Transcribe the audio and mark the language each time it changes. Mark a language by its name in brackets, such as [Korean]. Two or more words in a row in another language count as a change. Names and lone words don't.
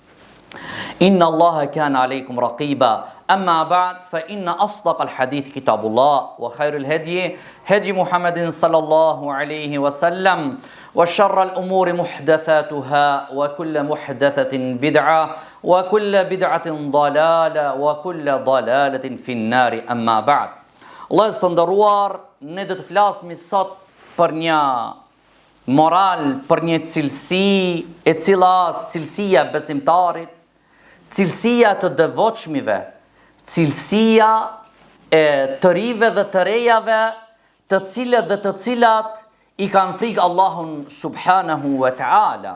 [Arabic] إن الله كان عليكم رقيبا أما بعد فإن أصدق الحديث كتاب الله وخير الهدي هدي محمد صلى الله عليه وسلم وشر الأمور محدثاتها وكل محدثة بدعة وكل بدعة ضلالة وكل ضلالة في النار أما بعد. [Albanian] Allah të nderuar, ne do të flasim sot për një moral, për një cilësi, e cila cilësia besimtarit, cilësia të devotshmive, cilësia e të rive dhe të rejave, të cilët dhe të cilat i kanë frikë Allahun [Arabic] سبحانه وتعالى.